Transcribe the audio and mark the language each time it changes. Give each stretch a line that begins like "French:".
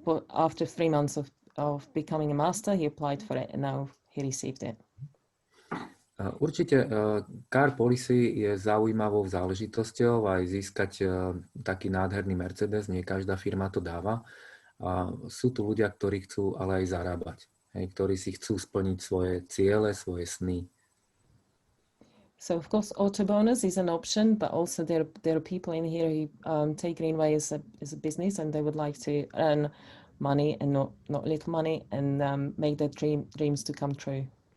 English: After 3 months of becoming a master, he applied for it, and now he received it.
Slovak: Určite car policy je zaujímavou záležitosťou aj získať taký nádherný Mercedes. Nie každá firma to dáva. Sú tu ľudia, ktorí chcú ale aj zarábať, ktorí si chcú splniť svoje ciele, svoje sny.
English: So of course, auto bonus is an option, but also there are people in here who take Greenway as a business, and they would like to earn money and not little money, and make their dreams to come true.